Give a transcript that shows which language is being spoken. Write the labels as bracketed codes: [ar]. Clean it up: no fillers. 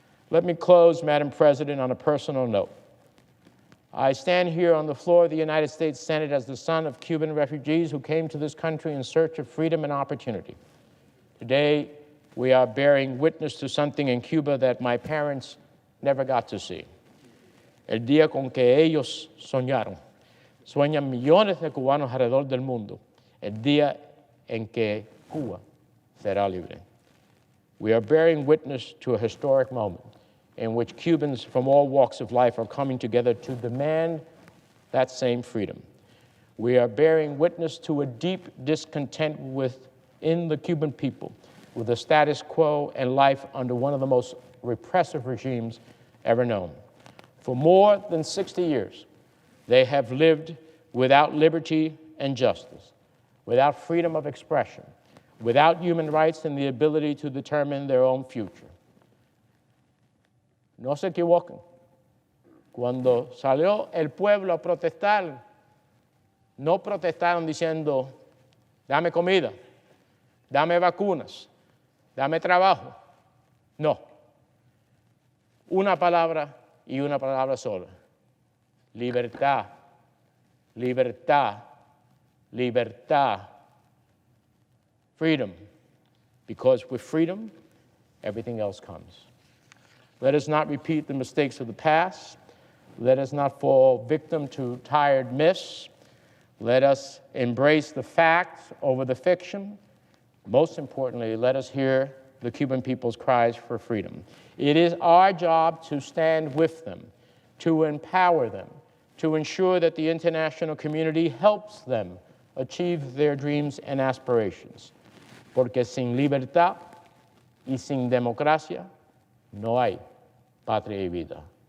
[en] Let me close, Madam President, on a personal note. I stand here on the floor of the United States Senate as the son of Cuban refugees who came to this country in search of freedom and opportunity. Today, we are bearing witness to something in Cuba that my parents never got to see. [es] El día con que ellos soñaron. Sueñan millones de cubanos alrededor del mundo. El día en que Cuba será libre. [en] We are bearing witness to a historic moment in which Cubans from all walks of life are coming together to demand that same freedom. We are bearing witness to a deep discontent within the Cuban people with the status quo and life under one of the most repressive regimes ever known. For more than 60 years, they have lived without liberty and justice, without freedom of expression, without human rights and the ability to determine their own future. [es] No se equivoquen. Cuando salió el pueblo a protestar, no protestaron diciendo, dame comida, dame vacunas, dame trabajo. No. Una palabra y una palabra sola. Libertad, libertad, libertad. [en] Freedom. Because with freedom, everything else comes. Let us not repeat the mistakes of the past. Let us not fall victim to tired myths. Let us embrace the facts over the fiction. Most importantly, let us hear the Cuban people's cries for freedom. It is our job to stand with them, to empower them, to ensure that the international community helps them achieve their dreams and aspirations. [es] Porque sin libertad y sin democracia no hay patria y vida.